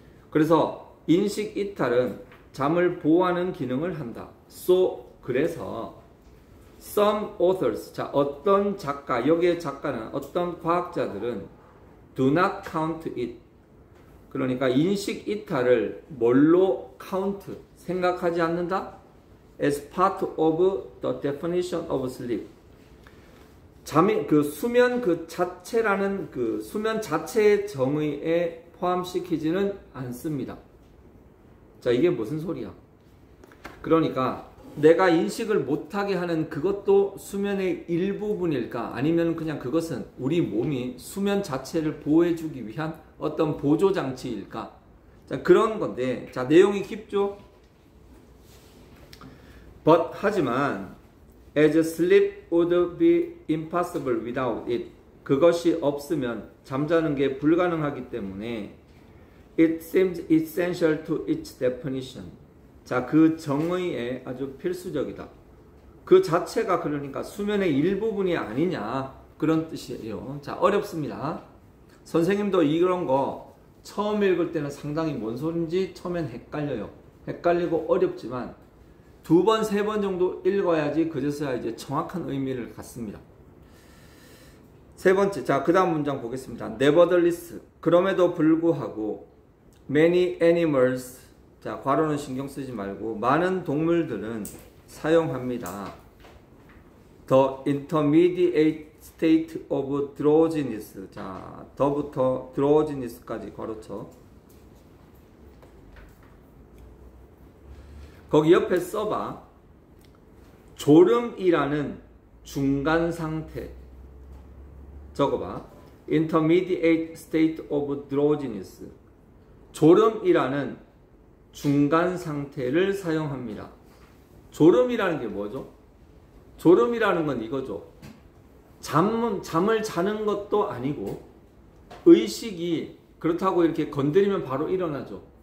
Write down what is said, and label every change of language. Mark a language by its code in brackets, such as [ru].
[ko] 그래서 인식 이탈은 잠을 보호하는 기능을 한다. 그래서 [en] some authors, [ko] 자, 어떤 작가, 여기의 작가는 어떤 과학자들은 [en] do not count it. [ko] 그러니까 인식 이탈을 뭘로 count, 생각하지 않는다? [en] as part of the definition of sleep. [ko] 잠이 그 수면 그 자체라는 그 수면 자체의 정의에 포함시키지는 않습니다. 자, 이게 무슨 소리야? 그러니까 내가 인식을 못하게 하는 그것도 수면의 일부분일까? 아니면 그냥 그것은 우리 몸이 수면 자체를 보호해주기 위한 어떤 보조장치일까? 자, 그런 건데, 자, 내용이 깊죠? [en] But, [ko] 하지만, [en] as sleep would be impossible without it. [ko] 그것이 없으면 잠자는 게 불가능하기 때문에 [en] it seems essential to its definition. [ko] 자, 그 정의에 아주 필수적이다. 그 자체가 그러니까 수면의 일부분이 아니냐 그런 뜻이에요. 자, 어렵습니다. 선생님도 이런 거 처음 읽을 때는 상당히 뭔 소린지 처음엔 헷갈려요. 헷갈리고 어렵지만 두 번, 세 번 정도 읽어야지 그제서야 이제 정확한 의미를 갖습니다. 세 번째, 자, 그 다음 문장 보겠습니다. [en] Nevertheless, [ko] 그럼에도 불구하고 [en] many animals, [ko] 자, 괄호는 신경 쓰지 말고 많은 동물들은 사용합니다. [en] The intermediate state of drowsiness, [ko] 자, 더부터 drowsiness까지 괄호쳐. 거기 옆에 써봐. 졸음이라는 중간 상태. 적어봐. [en] Intermediate state of drowsiness. [ko] 졸음이라는 중간 상태를 사용합니다. 졸음이라는 게 뭐죠? 졸음이라는 건 이거죠. 잠을 자는 것도 아니고 의식이 그렇다고 이렇게 건드리면 바로 일어나죠.